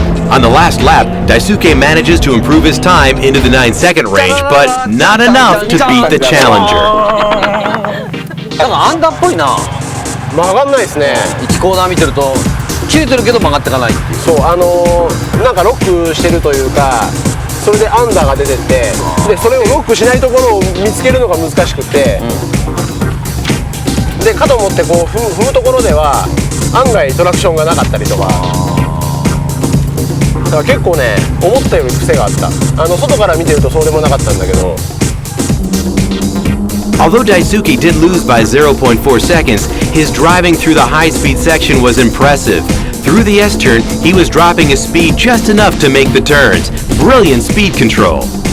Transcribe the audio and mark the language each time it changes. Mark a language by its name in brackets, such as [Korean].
[English] On the last lap, Daisuke manages to improve his time into the 9-second range, but not enough to beat the challenger. [Japanese] なんかアンダーっぽいな。曲がんないですね。 1コーナー見てると切れてるけど曲がっていかないっていう。そう、なんかロックしてるというか、それでアンダーが出てって、でそれをロックしないところを見つけるのが難しくて、でかと思ってこう踏むところでは案外トラクションがなかったりとか。だから結構ね、思ったより癖があった。外から見てるとそうでもなかったんだけど。 [English] Although Daisuke did lose by 0.4 seconds, his driving through the high-speed section was impressive. Through the S-turn, he was dropping his speed just enough to make the turns. Brilliant speed control.